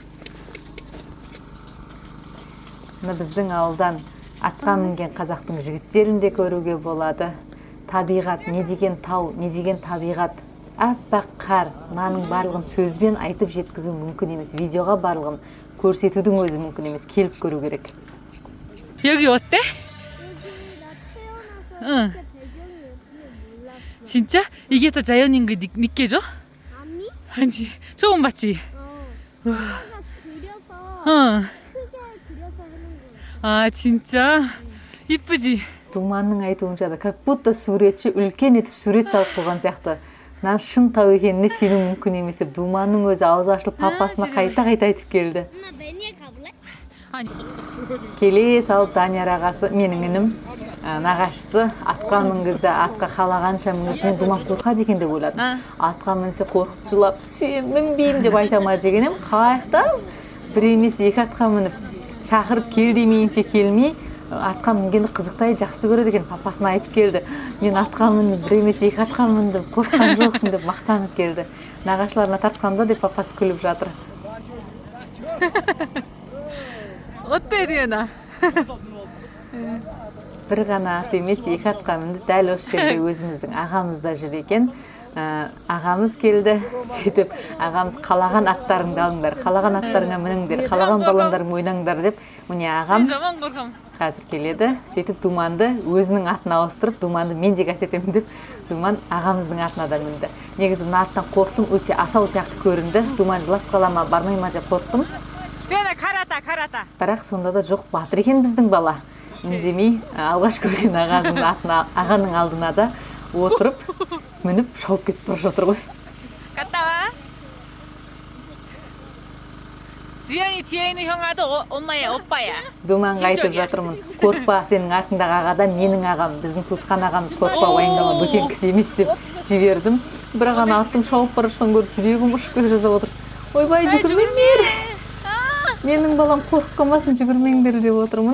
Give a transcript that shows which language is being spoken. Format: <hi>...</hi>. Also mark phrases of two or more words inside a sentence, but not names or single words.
<kk>Біздің ауылдан атқа мінген қазақтың жігіттерін де көруге болады. Табиғат, не деген тау, не деген табиғат. Аппақ қар, мынаның барлығын сөзбен айтып жеткізу мүмкін емес. Видеоға барлығын көрсетудің өзі мүмкін емес. Келіп көру керек.</kk> <ko>여기 어때? 응. 진짜? 이게 더 자연인 거 믿겨져? 아니? 아니, 처음 봤지? 그려서 크게 그려서 하는 거야. 아, 진짜? 이쁘지?</ko> <kk>Думанның айтуынша да,</kk> <ru>как будто</ru> <kk>суретші үлкен етіп сурет салып қойған сияқты. Нан шын тау екеніне сену мүмкін емес. Думанның өзі аузы ашылып папасына қайта-қайта айтып келді.</kk> <ko>매니에 가볼래?</ko> <kk>Келе салып Данияр ағасы, менің інім, нағашысы атқа мінгізді. Атқа қалағанша мінгізді. Думан қорқады екен деп ойладым. Атқа мінсе қорқып жылап, түсем, мінбеймін деп айтама дегенім, қайықта бір емес екі атқа мініп шақырып кел демейінше келмей, атқа мінгенді қызықтай жақсы көреді екен, папасына айтып келді. Мен атқа міндім, бір емес екі атқа міндім, қорыққан жоқпын деп мақтанып келді. Нағашыларына тартқанда деп папасы күліп жатыр.</kk> <ko>어때 리은아?</ko> <kk>Бір ғана ат емес екі атқа мінді. Дәл осы жерде өзіміздің ағамыз да жүр екен. Ағамыз келді, сөйтіп ағамыз қалаған аттарыңды алыңдар, қалаған аттарыңа мініңдер, қалаған баллондарың ойнаңдар деп, міне ағам жаман қорқам. қазір келеді. Сөйтіп Думанды өзінің атына ауыстырып, Думанды мен де кәсетемін деп, Думан ағамыздың атына да мінді. Негізі мына аттан қорқтым, өте асау сияқты көрінді. Думан жылап қала ма, бармай ма деп қорқтым.</kk> <ko>리은아 карата.</ko> <kk>Бірақ сонда да жоқ, батыр екен біздің бала. Үндемей алғаш көрген ағаның алдына да отырып, мініп шауып кетіп бара жатыр ғой.</kk> <ko>갔다 와. 리은이 뒤에 있는 형아도 엄마야, 오빠야.</ko> <kk>Думанға айтып жатырмын, қорықпа, сенің артыңдағы ағадан менің ағам, біздің туысқан ағамыз, қорықпа, уайымдама, бөтен кісі емес деп жібердім. Бірақ ана аттың шауып бара жатқанын көріп жүрегім ұшып кете жаздап отыр. Ойбай, жүгірмеңдер. Менің балам қорқып қалмасын, жүгірмеңдер деп отырмын.</kk>